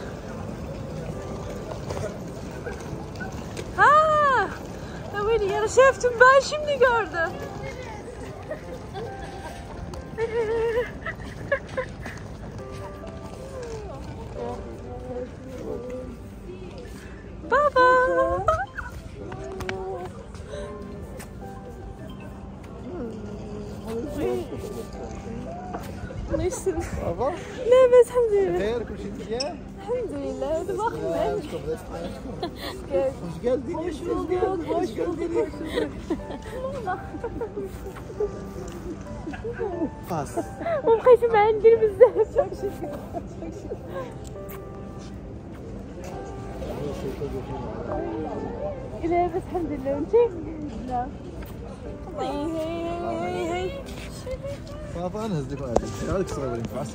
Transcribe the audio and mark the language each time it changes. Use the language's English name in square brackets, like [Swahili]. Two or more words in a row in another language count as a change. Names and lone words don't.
[Turkish] Ha! Evet, ya şeftim, ben şimdi gördüm. Baba! [Arabic] نفسي [Turkish] Baba. [Arabic] لا بس الحمد لله. [Turkish] Beyler kuş indiye. [Arabic] الحمد لله. دابا [Turkish] Hoş geldin. Hoş bulduk. Hoş bulduk. Pas. [Arabic] وبقيتي معاه ندير بزاف. لاباس الحمد لله وانتي؟ لا صافي نهز لك هذه هذيك الصغيره اللي ينفع